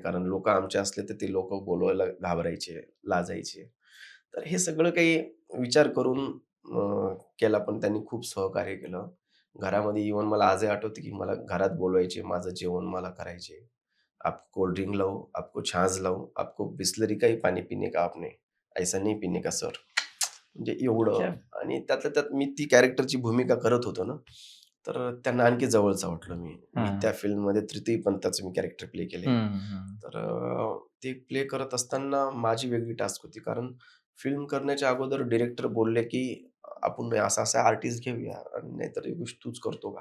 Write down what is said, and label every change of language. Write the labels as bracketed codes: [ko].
[mr] कारण लोकं आमचे असले तर ते लोकं बोलवायला घाबरायचे, लाजायचे. तर हे सगळं काही विचार करून केला. पण त्यांनी खूप सहकार्य केलं. घरामध्ये इव्हन मला आजही आठवतं की मला घरात बोलवायचे, माझं जेवण मला करायचे. [hi] "आप कोल्ड ड्रिंक लाऊं? आपको छाछ लाऊं? आपको बिसलरी का ही पानी पीने का आपने? ऐसा नहीं पीने का सर." [mr] म्हणजे एवढं आणि त्यातल्या त्यात मी ती कॅरेक्टरची भूमिका करत होतो ना, तर त्यांना आणखी जवळचं वाटलं मी. त्या फिल्ममध्ये तृतीय पंथाचं मी कॅरेक्टर प्ले केलंय. तर ते प्ले करत असताना माझी वेगळी टास्क होती. कारण फिल्म करण्याच्या अगोदर डिरेक्टर बोलले की आपण असा आर्टिस्ट घेऊया आणि नाहीतर ही गोष्ट तूच करतो का?